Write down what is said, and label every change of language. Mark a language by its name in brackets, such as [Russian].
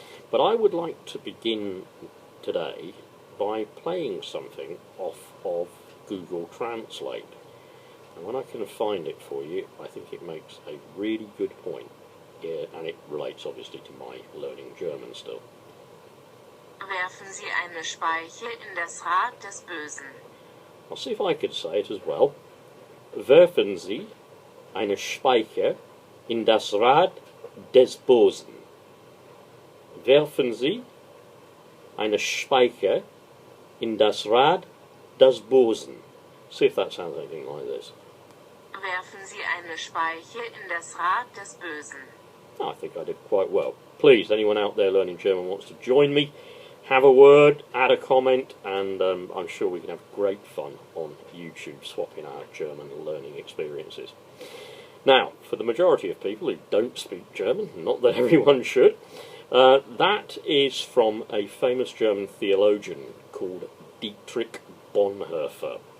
[English] But I would like to begin today by playing something off of Google Translate. And when I can find it for you, I think it makes a really good point. Yeah, and it relates obviously to my learning German still. [German] Werfen Sie eine Speiche in das Rad des Bösen. [English] I'll see if I could say it as well. [German] Werfen Sie eine Speiche in das Rad des Bösen. Werfen Sie eine Speiche in das Rad des Bösen. [English] See if that sounds anything like this. [German] Werfen Sie eine Speiche in das Rad des Bösen. [English] I think I did quite well. Please, anyone out there learning German wants to join me, have a word, add a comment, and I'm sure we can have great fun on YouTube swapping our German learning experiences. Now, for the majority of people who don't speak German, not that everyone should, that is from a famous German theologian called Dietrich Bonhoeffer.